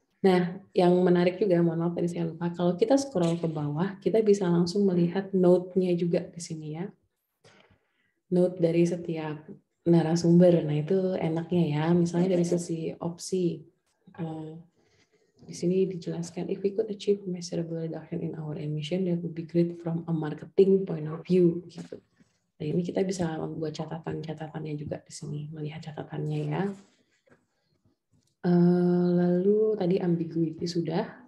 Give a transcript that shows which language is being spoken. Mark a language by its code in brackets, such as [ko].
[id] Nah, yang menarik juga, mohon maaf tadi saya lupa, kalau kita scroll ke bawah, kita bisa langsung melihat note-nya juga di sini ya. Note dari setiap narasumber. Nah, itu enaknya ya, misalnya dari sisi opsi. Di sini dijelaskan, [en] if we could achieve measurable reduction in our emission, that would be great from a marketing point of view. [id] Gitu. Nah, ini kita bisa membuat catatan-catatannya juga di sini, melihat catatannya ya. Lalu tadi ambiguity sudah.